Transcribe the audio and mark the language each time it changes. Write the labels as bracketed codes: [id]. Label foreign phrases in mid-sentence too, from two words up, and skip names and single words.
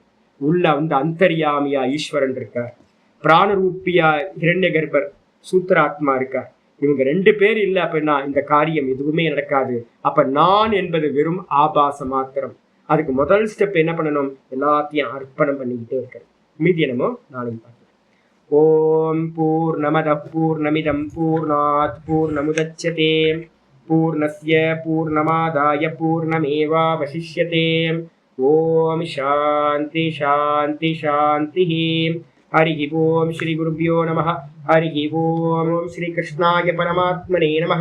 [ta] உள்ள அந்தர்யாமியா ஈஸ்வரன் இருக்கார், பிராணரூபியா ஹிரண்ய கர்ப்பர் சூத்திராத்மா இருக்கார். இவங்க 2 பேர் இல்லை அப்படின்னா இந்த காரியம் எதுவுமே நடக்காது. அப்ப நான் என்பது வெறும் ஆபாச மாத்திரம். அதுக்கு முதல் ஸ்டெப் என்ன பண்ணணும், எல்லாத்தையும் அர்ப்பணம் பண்ணிக்கிட்டே இருக்கிறது. மீதி என்னமோ நாளைக்கு பார்க்கலாம். [sa] ॐ पूर्णमदः पूर्णमिदं पूर्णात् पूर्णमुदच्यते पूर्णस्य पूर्णमादाय पूर्णमेवावशिष्यते. ॐ शान्तिः शान्तिः शान्तिः. हरि ओम श्री गुरुभ्यो नमः. हरि ओम श्री कृष्णाय परमात्मने नमः.